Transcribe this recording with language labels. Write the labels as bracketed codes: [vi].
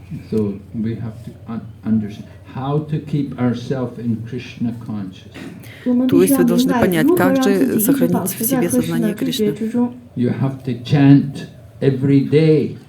[en] So we have to understand how to keep ourselves in Krishna consciousness. [ru] То есть вы должны понять, как же сохранить в себе сознание Кришны. [en] You have to chant every day.